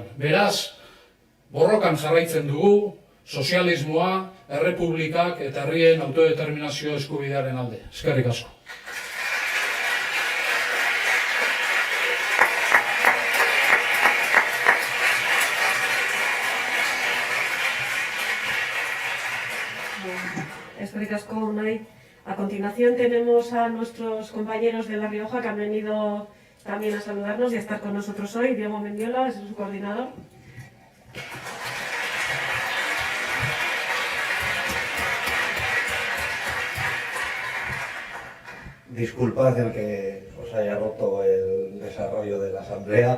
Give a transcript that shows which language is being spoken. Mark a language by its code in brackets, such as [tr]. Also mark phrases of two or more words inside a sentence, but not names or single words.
[eu] Beraz, borrokan jarraitzen dugu sozialismoa, errepublikak eta herrien autodeterminazio eskubidearen alde. Eskerrik asko. Eskerrik asko, Unai. [es] A continuación tenemos a nuestros compañeros de La Rioja que han venido también a saludarnos y a estar con nosotros hoy. Diego Mendiola es su coordinador. Disculpad el que os haya roto el desarrollo de la asamblea.